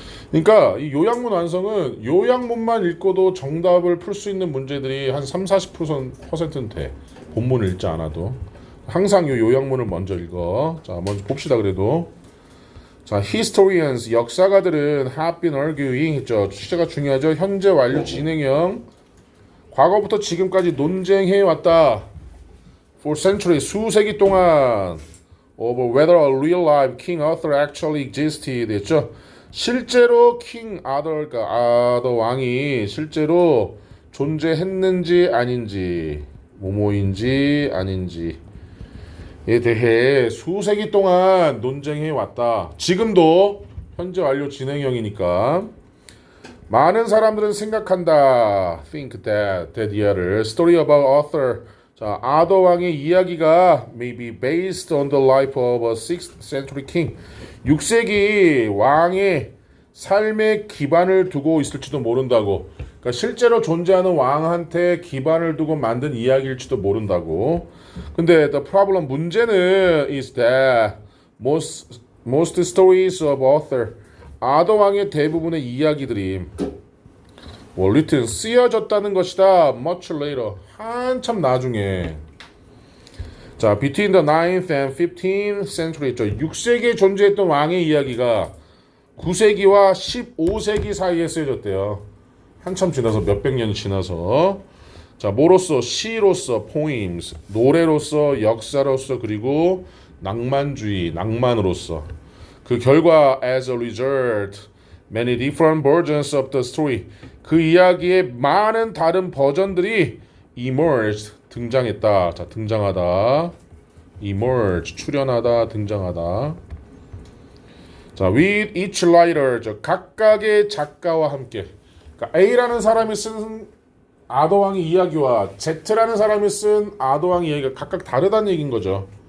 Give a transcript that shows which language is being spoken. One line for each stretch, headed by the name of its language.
Korean: 그러니까 이 요약문 완성은 요약문만 읽고도 정답을 풀 수 있는 문제들이 한 30-40%는 돼. 본문을 읽지 않아도. 항상 요 요약문을 먼저 읽어. 자, 먼저 봅시다. 그래도 자, historians 역사가들은
English: have been arguing
Korean: 했죠. 취재가 중요하죠. 현재 완료 진행형 과거부터 지금까지 논쟁해 왔다.
English: For centuries
Korean: 수세기 동안
English: over whether a real life King Arthur actually existed 했죠.
Korean: 실제로 킹 아더가 아더 왕이 실제로 존재했는지 아닌지 뭐뭐인지 아닌지 에 대해 수세기 동안 논쟁해 왔다. 지금도 현재 완료 진행형이니까 많은 사람들은 생각한다.
English: Think that 이하를 story about Arthur.
Korean: 자, 아더 왕의 이야기가
English: may be based on the life of a 6th century king.
Korean: 6세기 왕의 삶의 기반을 두고 있을지도 모른다고. 그러니까 실제로 존재하는 왕한테 기반을 두고 만든 이야기일지도 모른다고.
English: 근데 the problem
Korean: 문제는
English: is that most stories of Arthur
Korean: 아더 왕의 대부분의 이야기들이
English: written
Korean: 쓰여졌다는 것이다.
English: much later
Korean: 한참 나중에. 자,
English: between the 9th and 15th century
Korean: 6세기에 존재했던 왕의 이야기가 9세기와 15세기 사이에 쓰여졌대요. 한참 지나서 몇백 년이 지나서. 자, 뭐로써? 시로서 poems, 노래로서, 역사로서, 그리고 낭만주의, 낭만으로서. 그 결과
English: as a result, many different versions of the story.
Korean: 그 이야기의 많은 다른 버전들이
English: emerged,
Korean: 등장했다. 자, 등장하다. emerge, 출현하다, 등장하다. 자,
English: with each writer,
Korean: 각각의 작가와 함께. 그러니까 A라는 사람이 쓴 아더왕의 이야기와 Z라는 사람이 쓴 아더왕의 이야기가 각각 다르다는 얘기인 거죠.